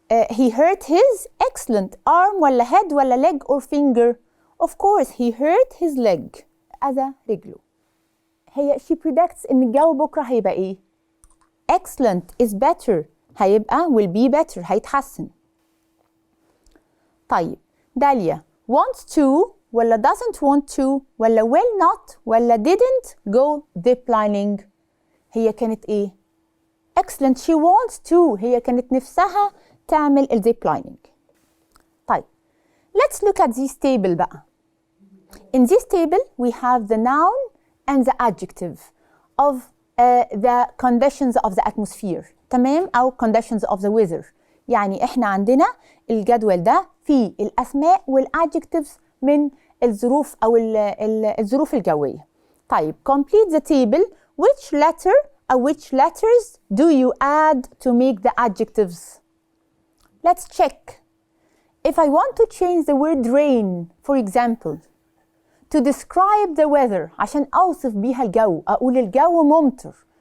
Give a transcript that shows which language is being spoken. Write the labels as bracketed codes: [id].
[en] He hurt his excellent arm ولا head ولا leg or finger. Of course he hurt his leg. [ar] أذى رجله. هي [en] she predicts [ar] إن الجو بكرة هيبقى إيه؟ [en] excellent is better. هيبقى will be better. [ar] هيتحسن. [en] طيب داليا wants to ولا doesn't want to ولا will not ولا didn't go ziplining. [ar] هي كانت إيه؟ excellent. [en] she wants to. [ar] هي كانت نفسها تعمل الزيبلايننج. [en] طيب let's look at this table بقى. In this table we have the noun and the adjective of the conditions of the atmosphere. [ar] تمام؟ [en] أو conditions of the weather. [ar] يعني إحنا عندنا الجدول ده فيه الأسماء والadjectives من الظروف أو الظروف الجوية. [en] طيب complete the table. Which letter or which letters do you add to make the adjectives? Let's check. If I want to change the word rain, for example, to describe the weather, [ar] عشان أوصف بيها الجو، أقول الجو ممطر.